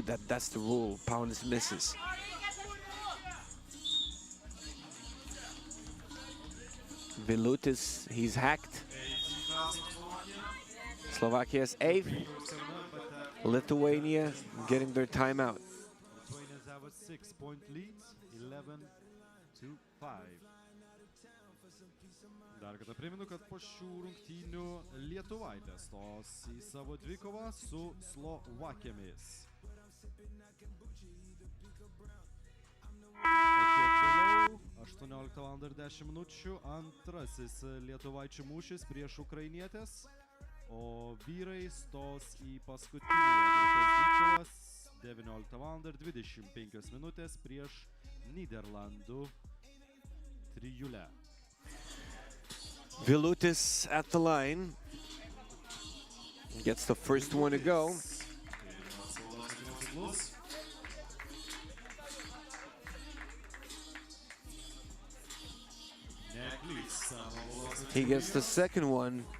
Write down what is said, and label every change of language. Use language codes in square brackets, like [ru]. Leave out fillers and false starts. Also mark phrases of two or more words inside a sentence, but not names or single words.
[en] That's the rule. Paulis misses. Vilutis, he's hacked. Slovakia's 8th. Lithuania getting their timeout. Lithuanians have a 6-point lead. 11-5. [lt] Dar kartą primenu, kad po šių rungtynių lietuvaitės stos į savo dvikovą su Slovakijomis. O kiek vėliau, 18:10 min. Antrasis lietuvaičių mūšis prieš ukrainietės, o vyrai stos į paskutinį dvikovas 19:25 min. Prieš Nyderlandų trijulę. [en] Vilutis at the line. Gets the first one to go. He gets the second one.